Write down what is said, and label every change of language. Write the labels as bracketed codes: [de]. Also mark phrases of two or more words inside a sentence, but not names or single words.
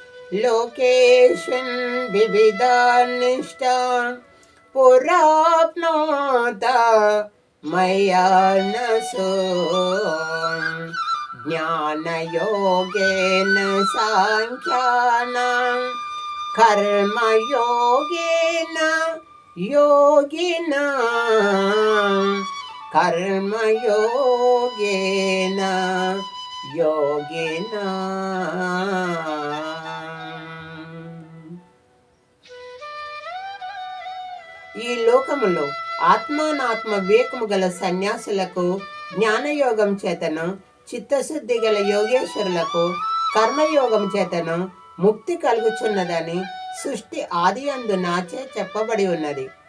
[sa] लोकेष्विन् विविधान्निष्टान् पुराप्नोत मया न सो ज्ञानयोगेन साङ्ख्यानां कर्मयोगेन योगिना कर्मयोगेन योगिना. [te] ఈ లోకములో ఆత్మానాత్మ వివేకము గల సన్యాసులకు జ్ఞానయోగం చేతను, చిత్తశుద్ధి గల యోగేశ్వరులకు కర్మయోగం చేతను ముక్తి కలుగుచున్నదని సృష్టి ఆది అందు నాచే చెప్పబడి ఉన్నది.